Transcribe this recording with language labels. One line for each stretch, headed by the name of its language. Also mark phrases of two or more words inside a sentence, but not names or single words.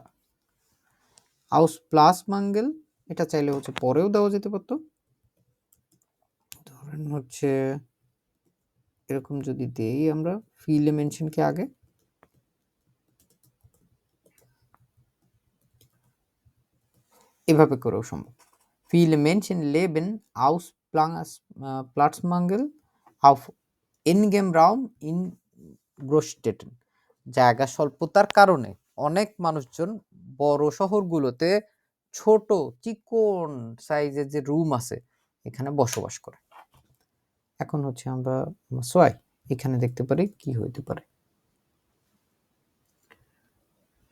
German: aus Platz Mangel,
Bangla: এটা চাইলে হচ্ছে পরেও দেওয়া যেতে পারতো, ধরেন হচ্ছে এরকম যদি দেই আমরা
German: viele Menschen
Bangla: কে আগে, এভাবে করেও সম্ভব।
German: viele Menschen leben aus Platzmangel auf engem Raum in Großstädten,
Bangla: জায়গা স্বল্পতার কারণে অনেক মানুষজন বড় শহরগুলোতে ছোট চিকন সাইজের যে রুম আছে এখানে বসবাস করে। এখন হচ্ছে আমরা সোয়াই এখানে দেখতে পারি কি হইতে পারে।